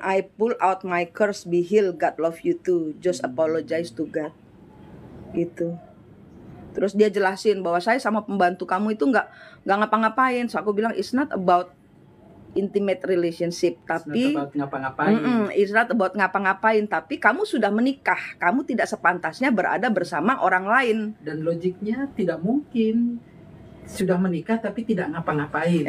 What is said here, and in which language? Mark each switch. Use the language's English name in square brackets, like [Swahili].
[English] I pull out my curse, be healed. God love you too. Just apologize to God. [Indonesian] Gitu. Terus dia jelasin bahwa saya sama pembantu kamu itu nggak ngapa-ngapain. [English] So [Indonesian] aku bilang [English] it's not about intimate relationship, [Indonesian] tapi [English] it's not about ngapa-ngapain. [Indonesian] Tapi kamu sudah menikah. Kamu tidak sepantasnya berada bersama orang lain. Dan logiknya tidak mungkin sudah menikah tapi tidak ngapa-ngapain.